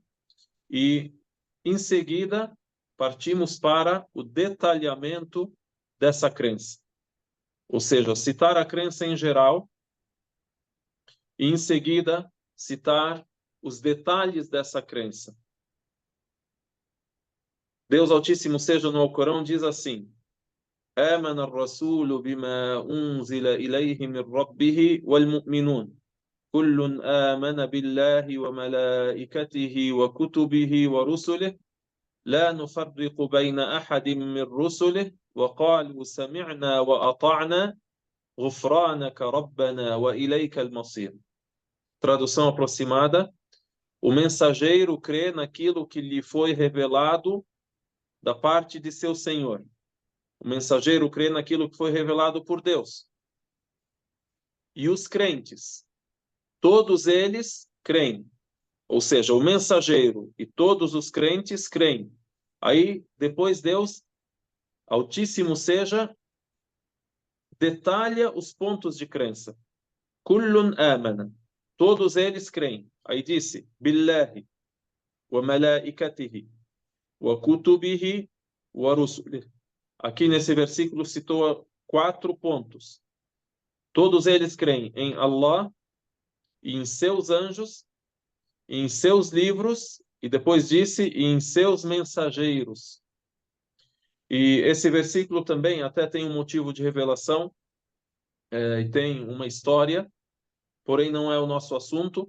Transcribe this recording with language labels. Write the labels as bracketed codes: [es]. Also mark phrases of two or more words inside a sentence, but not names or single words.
[pt] E, em seguida, partimos para o detalhamento dessa crença. Ou seja, citar a crença em geral e, em seguida, citar os detalhes dessa crença. Deus Altíssimo seja no Alcorão diz assim: [ar] آمن الرسول بما أنزل إليه من ربه والمؤمنون كل آمن بالله وملائكته وكتبه ورسله لا نفرق بين أحد من رسله وقالوا سمعنا وأطعنا غفرانك ربنا وإليك المصير. [pt] Tradução aproximada: o mensageiro crê naquilo que lhe foi revelado da parte de seu Senhor. O mensageiro crê naquilo que foi revelado por Deus. E os crentes, todos eles creem. Ou seja, o mensageiro e todos os crentes creem. Aí, depois Deus, Altíssimo seja, detalha os pontos de crença. [ar] كل آمن. [pt] Todos eles creem. Aí disse, [ar] بالله وملائكته وكتبه ورسله. [pt] Aqui nesse versículo citou 4 pontos. Todos eles creem em Allah, e em seus anjos, e em seus livros, e depois disse, e em seus mensageiros. E esse versículo também até tem um motivo de revelação, e tem uma história, porém não é o nosso assunto.